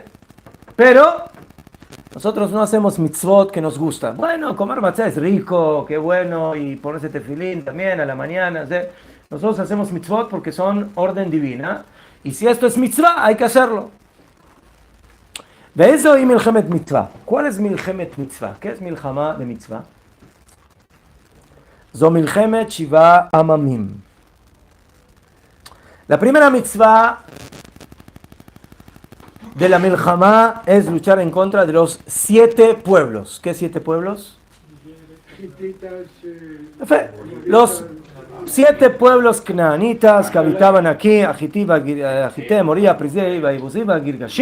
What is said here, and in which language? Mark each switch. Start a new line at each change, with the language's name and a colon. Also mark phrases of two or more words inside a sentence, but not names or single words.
Spanish: Pero nosotros no hacemos mitzvot que nos gustan. Bueno, comer matzah es rico, qué bueno, y ponerse tefilín también a la mañana. ¿Sí? Nosotros hacemos mitzvot porque son orden divina. Y si esto es mitzvah, hay que hacerlo. ¿Veis hoy
Hebrew: מלחמת מצווה?
Spanish: ¿Cuál es
Hebrew: מלחמת מצווה?
Spanish: ¿Qué es milhamá de mitzvah?
Hebrew: זו מלחמת שבעה עממים.
Spanish: La primera mitzvah de la milhamá es luchar en contra de los 7 pueblos. ¿Qué 7 pueblos? Los 7 pueblos canaanitas que habitaban aquí, Agité, Moría, Prizé, Ibusí, Girgashi.